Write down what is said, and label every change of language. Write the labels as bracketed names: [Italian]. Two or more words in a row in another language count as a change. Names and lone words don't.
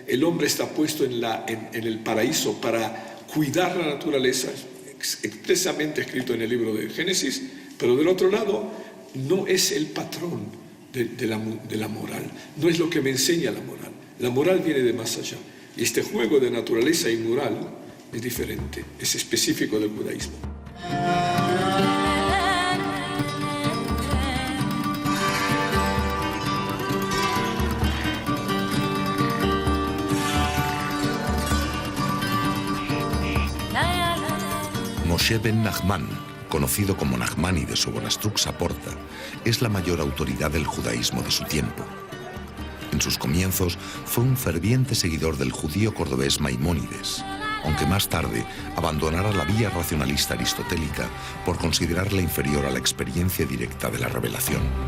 [Spanish] el hombre está puesto en el paraíso para cuidar la naturaleza, expresamente escrito en el libro de Génesis, pero del otro lado no es el patrón de la moral, no es lo que me enseña la moral. La moral viene de más allá. Y este juego de naturaleza y moral es diferente, es específico del judaísmo. Moshe ben Nachman, conocido como Nachmanides o Bonastrux Saporta, es la mayor autoridad del judaísmo de su tiempo. En sus comienzos fue un ferviente seguidor del judío cordobés Maimónides, aunque más tarde abandonara la vía racionalista aristotélica por considerarla inferior a la experiencia directa de la revelación.